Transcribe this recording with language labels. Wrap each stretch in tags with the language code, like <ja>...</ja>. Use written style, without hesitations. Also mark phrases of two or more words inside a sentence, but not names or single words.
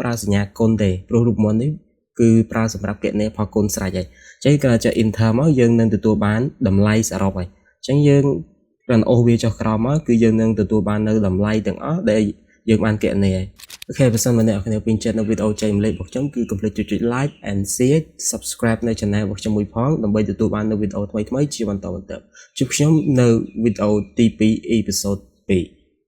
<km>ប្រើសញ្ញាគុណទេព្រោះរូបមន្តនេះគឺប្រើសម្រាប់គណនាផលគុណស្រេចហើយអញ្ចឹងគាត់ចុច enter មកយើងនឹងទទួលបានតម្លៃសរុបហើយអញ្ចឹងយើងគ្រាន់អូសវាចុះក្រោមមកគឺយើងនឹងទទួលបាននៅតម្លៃទាំងអស់ដែលយើងបានគណនាហើយអូខេបើសិនមកអ្នកនរគ្នាពេញចិត្តនៅវីដេអូចែកម្លែករបស់ខ្ញុំគឺកុំភ្លេចចុច</km> <en>like and share subscribe</en> <km>នៅ channel របស់ខ្ញុំមួយផងដើម្បីទទួលបាននៅវីដេអូថ្មីៗជាបន្តបន្ទាប់ជួបខ្ញុំនៅវីដេអូទី2 episode 2</km>